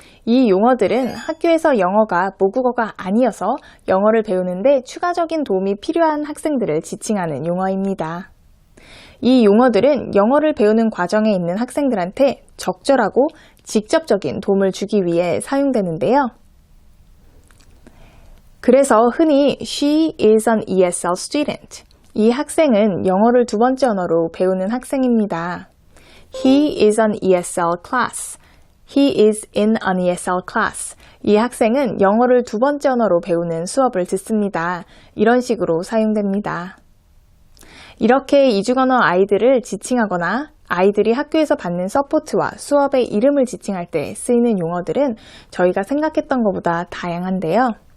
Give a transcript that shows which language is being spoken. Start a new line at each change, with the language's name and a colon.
Korean: 이 용어들은 학교에서 영어가 모국어가 아니어서 영어를 배우는데 추가적인 도움이 필요한 학생들을 지칭하는 용어입니다. 이 용어들은 영어를 배우는 과정에 있는 학생들한테 적절하고 직접적인 도움을 주기 위해 사용되는데요. 그래서 흔히
English: She is an ESL student.
Korean: 이 학생은 영어를 두 번째 언어로 배우는 학생입니다.
English: He is an ESL class. He is in an ESL class.
Korean: 이 학생은 영어를 두 번째 언어로 배우는 수업을 듣습니다. 이런 식으로 사용됩니다. 이렇게 이중언어 아이들을 지칭하거나 아이들이 학교에서 받는 서포트와 수업의 이름을 지칭할 때 쓰이는 용어들은 저희가 생각했던 것보다 다양한데요.